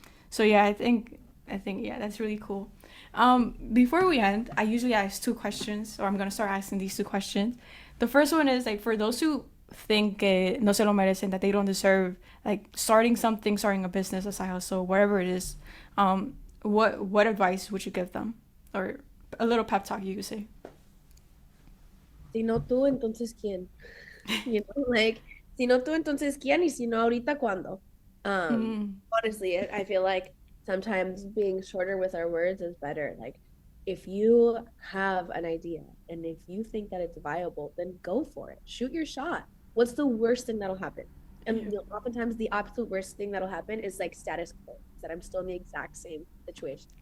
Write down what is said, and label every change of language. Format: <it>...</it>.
<en>So yeah, I think yeah, that's really cool. Before we end, I usually ask two questions, or I'm gonna start asking these two questions. The first one is like, for those who think</en> <es>no se lo merecen,</es> <en>that they don't deserve like starting a business, a side hustle, whatever it is. What advice would you give them, or a little pep talk you could say?</en> <es>Si no tú, entonces ¿quién? Like, si no tú, entonces ¿quién? Y si no ahorita, ¿cuándo? Mm.</es> <en>Honestly, I feel like sometimes being shorter with our words is better. Like, if you have an idea and if you think that it's viable, then go for it. Shoot your shot. What's the worst thing that'll happen? And Yeah. oftentimes the absolute worst thing that'll happen is like status quo, that I'm still in the exact same situation.</en>